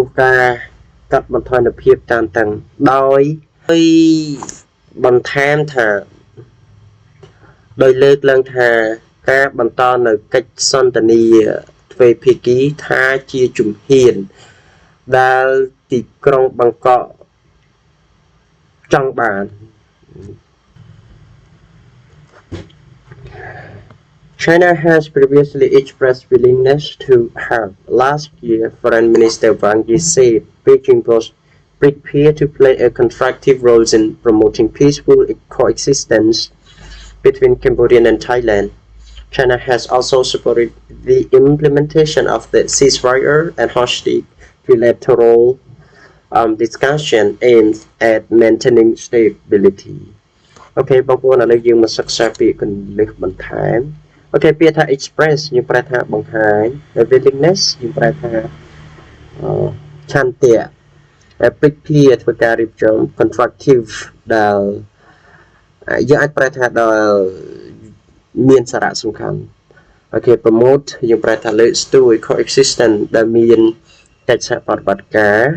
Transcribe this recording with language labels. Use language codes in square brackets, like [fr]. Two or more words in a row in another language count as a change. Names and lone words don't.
[km] ការកាត់បន្ថយនូវភាពតានតឹងដោយបន្ថែមថាដោយលើកឡើងថាការបន្តនៅកិច្ចសន្ទនាទ្វេភាគីថាជាជំហានដែលទីក្រុងបាងកកចង់បាន [en] China has previously expressed willingness to help. Last year, Foreign Minister Wang Yi said Beijing was prepared to play a constructive role in promoting peaceful coexistence between Cambodia and Thailand. China has also supported the implementation of the ceasefire and hosted bilateral discussion aimed at maintaining stability. [km] Okay, បងប្អូនឥឡូវយើងមកសិក្សាពាក្យគន្លឹះបន្ថែមអូខេពាក្យថា express យើងប្រែថាបង្ហាញ willingness យើងប្រែថាឆន្ទៈ prepare ធ្វើការរៀបចំ constructive ដែលយើងអាចប្រែថាដល់មានសារៈសំខាន់អូខេ promote យើងប្រែថាលើកស្ទួយ coexistence ដែលមានកិច្ចសហប្រតិបត្តិការ